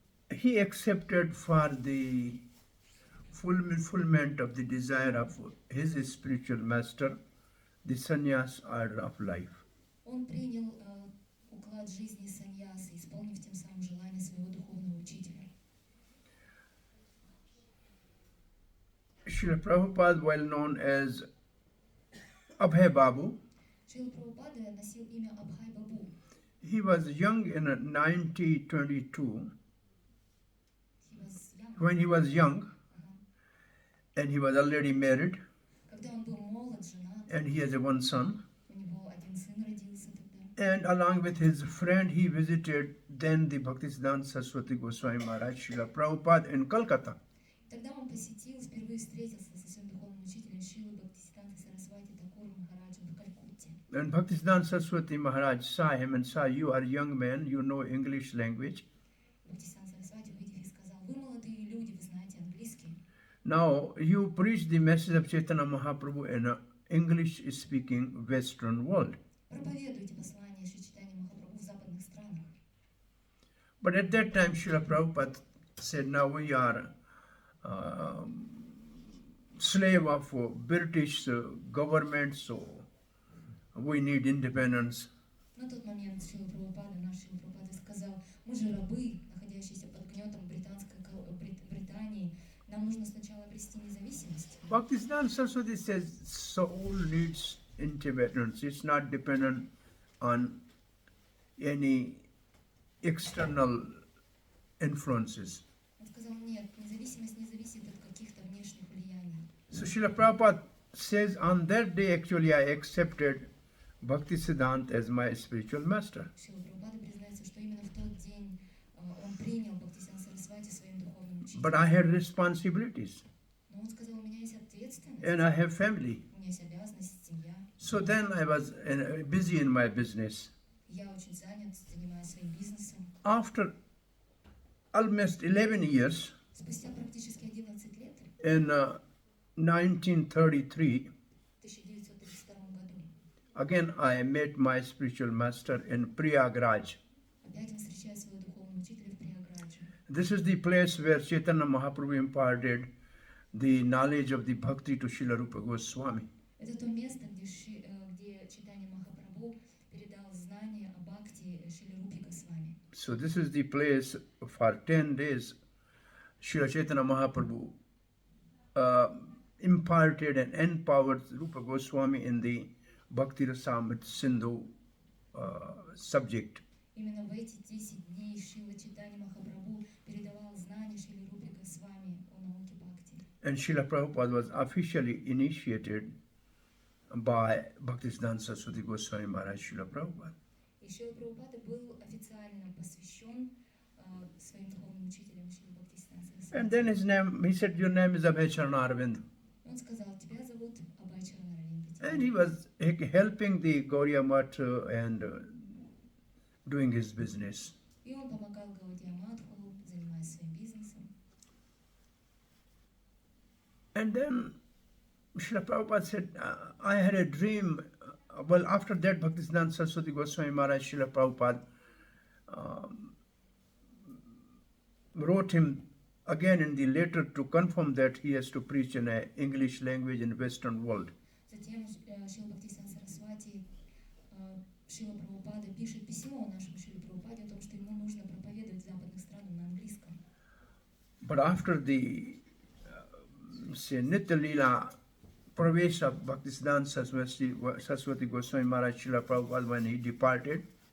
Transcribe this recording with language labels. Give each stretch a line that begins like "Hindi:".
English: He accepted for the fulfillment of the desire of his spiritual master, the sannyas order of life.
Russian: Он принял уклад жизни саньясы, исполнив тем самым желание своего духовного учителя.
English: Srila Prabhupada, well known as Abhay Babu,
Russian: Шрила Прабхупада носил имя Абхай Бабу.
English: he was young in 1922 He was young. when he was young,
Russian: Ага.
English: and he was already married,
Russian: Когда он был молод, женат,
English: and he has a one son.
Russian: у него один сын родился тогда.
English: And along with his friend, he visited then the Bhaktisiddhanta Saraswati Goswami Maharaj Srila Prabhupada in Calcutta.
Russian: Тогда он посетил, впервые встретился со своим духовным учителем Шрилой Бхактисиданты Сарасвати Такуром Махараджем в Калькутте.
English: And Bhaktisiddhanta Saraswati Maharaj saw him and saw, you are a young man, you know English language.
Russian: Бхактисиданта Сарасвати, увидев, и сказал: вы молодые люди, вы знаете английский.
English: Now you preach the message of Chaitanya Mahaprabhu in an English-speaking Western world.
Russian: Проповедуйте послание Шри Чайтаньи Махапрабху в западных странах.
English: But at that time, Srila Prabhupada said, now we are slave of British government, so we need independence.
Russian: На тот момент Шрила Прабхупада, наш Шрила Прабхупада сказал: мы же рабы, находящиеся под гнетом Британии, нам нужно сначала обрести независимость.
English: Bhaktisiddhanta Saraswati says soul needs independence. It's not dependent on any external influences.
Russian: Он сказал: нет, независимость не зависит от каких-то внешних влияний.
English: So Srila Prabhupada says on that day actually I accepted Bhaktisiddhanta as my spiritual master.
Russian: Шрила Прабхупада признается, что именно в тот день он принял Бхактисиданта Сарасвати своим духовным учителем.
English: But I had responsibilities
Russian: Но он сказал: у меня есть ответственность,
English: and I have family.
Russian: у меня есть обязанность, семья.
English: So then I was busy in my business.
Russian: Я очень занят, занимаюсь своим бизнесом.
English: After almost 11 years,
Russian: Спустя практически 11 лет,
English: in 1933,
Russian: в 1932 году,
English: again I met my spiritual master in Prayagraj.
Russian: опять он встречает своего духовного учителя в Прияградже.
English: This is the place where Chaitanya Mahaprabhu imparted the knowledge of the bhakti to Srila Rupa Goswami.
Russian: Это то место, где Чайтанья Махапрабху передал знания о бхакти Шриле Рупе Госвами.
English: So this is the place for 10 days Srila Chaitanya Mahaprabhu imparted and empowered Rupa Goswami in the Bhakti Rasamrita Sindhu subject.
Russian: Именно в эти 10 дней Шрила Чайтанья Махапрабху передавал знания Шриле Рупе Госвами о науке бхакти.
English: And Srila Prabhupada was officially initiated by Bhaktisiddhanta Saraswati Goswami Maharaj Srila Prabhupada.
Russian: И Шрила Прабхупада был официально посвящен своим духовным учителям Шриле Бхактисиданта
English: And
Russian: Сарасвати.
English: then his name, he said, your name is Abhay Charanarvind.
Russian: Он сказал: тебя зовут Абхай Чаранарвинда.
English: And he was helping the Gauriya Math and doing his business.
Russian: И он помогал Гаудия Матху, занимаясь своим бизнесом.
English: And then Srila Prabhupada said, I had a dream. Well, after that, Bhaktisiddhanta Saraswati Goswami Maharaj Srila Prabhupada wrote him again in the letter to confirm that he has to preach in a English language in Western world.
Russian: Затем Шрила Бхактисиданта Сарасвати, Шрила Прабхупада пишет письмо нашему Шриле Прабхупаде о том, что ему нужно проповедовать в западных странах на английском.
English: But after the say Nitya Leela Pravesh of Bhaktisiddhanta Saraswati Goswami Maharaj Srila Prabhupada, when he departed,